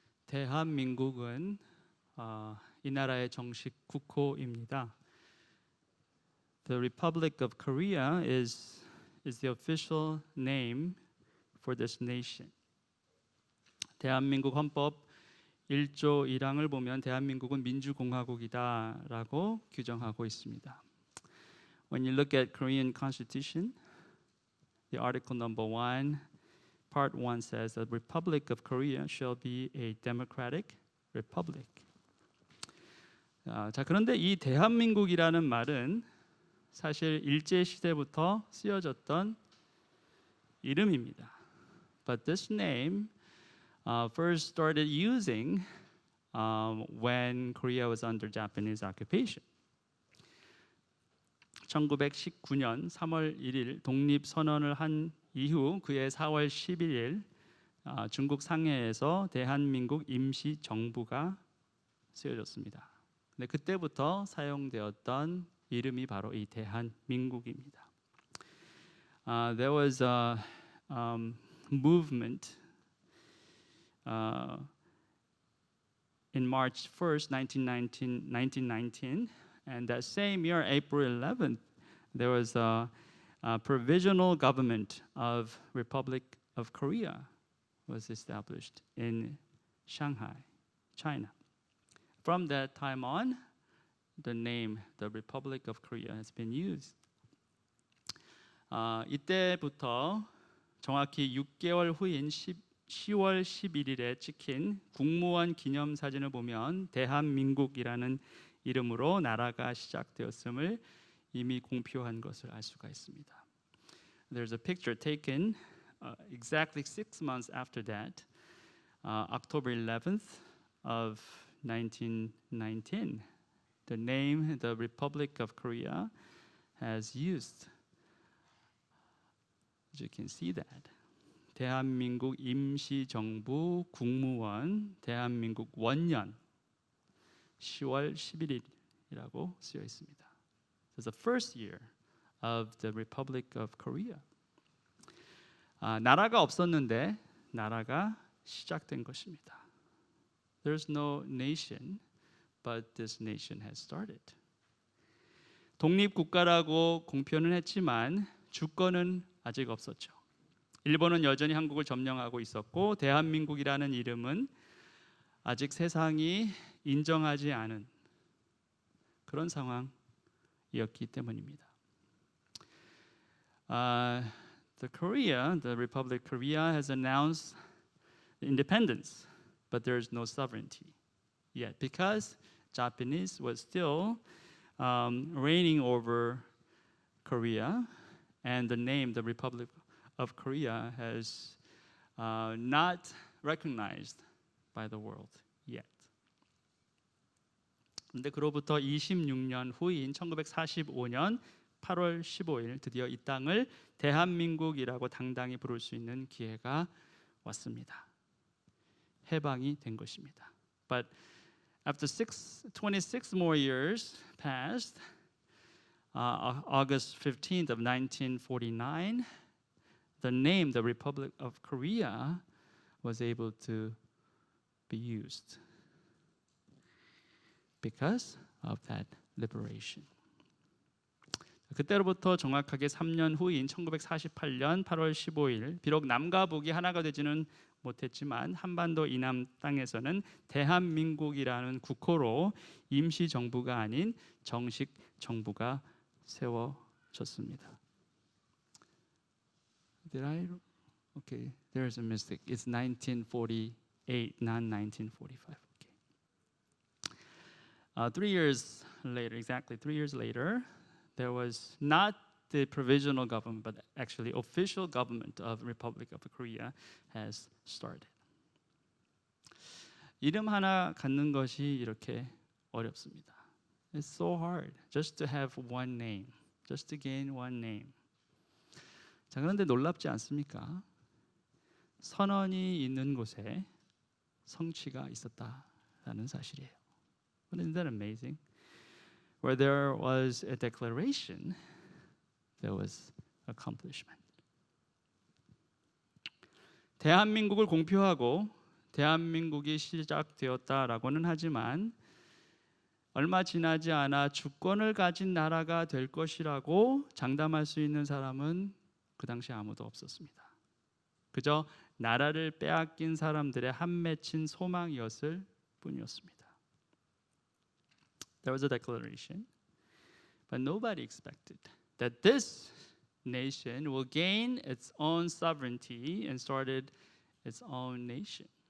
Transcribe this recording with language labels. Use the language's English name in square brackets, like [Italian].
[Korean] 대한민국은 이 나라의 정식 국호입니다. [English] The Republic of Korea is the official name for this nation. [Korean] 대한민국 헌법 1조 1항을 보면 대한민국은 민주공화국이다라고 규정하고 있습니다. [English] When you look at Korean Constitution, the article number 1, part 1 says the Republic of Korea shall be a democratic republic. [Korean] 자, 그런데 이 대한민국이라는 말은 사실 일제 시대부터 쓰여졌던 이름입니다. [English] But this name first started using when Korea was under Japanese occupation. [Korean] 1919년 3월 1일 독립선언을 한 이후 그해 4월 11일 중국 상해에서 대한민국 임시정부가 쓰여졌습니다. 근데 그때부터 사용되었던 이름이 바로 이 대한민국입니다. [English] There was a movement in March 1st, 1919, and that same year, April 11th, there was a provisional government of Republic of Korea was established in Shanghai, China. From that time on, the name, the Republic of Korea, has been used. [Korean] 이때부터 정확히 6개월 후인 10월 11일에 찍힌 국무원 기념사진을 보면 대한민국이라는 이름으로 나라가 시작되었음을 이미 공표한 것을 알 수가 있습니다. [English] There's a picture taken exactly 6 months after that, October 11th of 1919. The name, the Republic of Korea, has used. As you can see that. [Korean] 대한민국 임시정부 국무원 대한민국 원년 10월 11일이라고 쓰여 있습니다. [English] It's the first year of the Republic of Korea. [Korean] 나라가 없었는데 나라가 시작된 것입니다. [English] There's no nation, but this nation has started. [Korean] 독립국가라고 공표는 했지만 주권은 아직 없었죠. 일본은 여전히 한국을 점령하고 있었고 대한민국이라는 이름은 아직 세상이 인정하지 않은 그런 상황이었기 때문입니다. [English] The Republic of Korea has announced independence, but there is no sovereignty yet because Japanese was still reigning over Korea, and the name, the Republic of Korea, has not recognized by the world yet. [Korean] 그런데 그로부터 26년 후인 1945년 8월 15일 드디어 이 땅을 대한민국이라고 당당히 부를 수 있는 기회가 왔습니다. 해방이 된 것입니다. [English] But after 26 more years passed, August 15th of 1949, the name, the Republic of Korea, was able to be used because of that liberation. [Korean] 그때로부터 정확하게 3년 후인 1948년 8월 15일, 비록 남과 북이 하나가 되지는 못했지만 한반도 이남 땅에서는 대한민국이라는 국호로 임시정부가 아닌 정식 정부가 세워졌습니다. [English] Did I? Okay, there's a mistake. It's 1948, not 1945. Okay. 3 years later, exactly 3 years later, there was not the provisional government, but actually official government of Republic of Korea has started. [Korean] 이름 하나 갖는 것이 이렇게 어렵습니다. [English] It's so hard just to have one name, just to gain one name. [Korean] 자, 그런데 놀랍지 않습니까? 선언이 있는 곳에 성취가 있었다라는 사실이에요. [English] Isn't that amazing? Where there was a declaration, there was accomplishment. [Korean] 대한민국을 공표하고 대한민국이 시작되었다라고는 하지만 얼마 지나지 않아 주권을 가진 나라가 될 것이라고 장담할 수 있는 사람은 그 당시 아무도 없었습니다. 그저 나라를 빼앗긴 사람들의 한 맺힌 소망이었을 뿐이었습니다. [English] There was a declaration, but nobody expected that this nation will gain its own sovereignty and started its own nation.